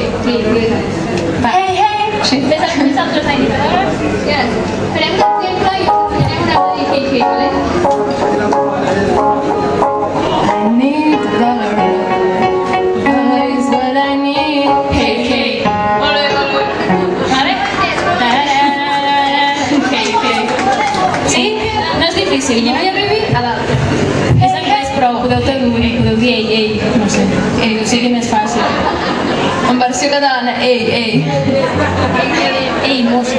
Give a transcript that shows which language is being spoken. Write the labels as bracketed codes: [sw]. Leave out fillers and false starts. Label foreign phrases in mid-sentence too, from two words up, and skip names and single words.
[ca] Va. Sí. Ves altres indicadors? Farem un exemple i us ensenyarem una de [en] hey, hey, [ca] vale? [en] I need a dollar. Dollar is what I need. Hey, hey. [ca] Molt bé, molt bé. Vale? [en] Hey, hey. Sí? [ca] No és difícil, ja no hi arribi a dalt. És anglès, però podeu dir ei, no sé, o sigui més fàcil. En versió catalana, ei. Ei, mossa.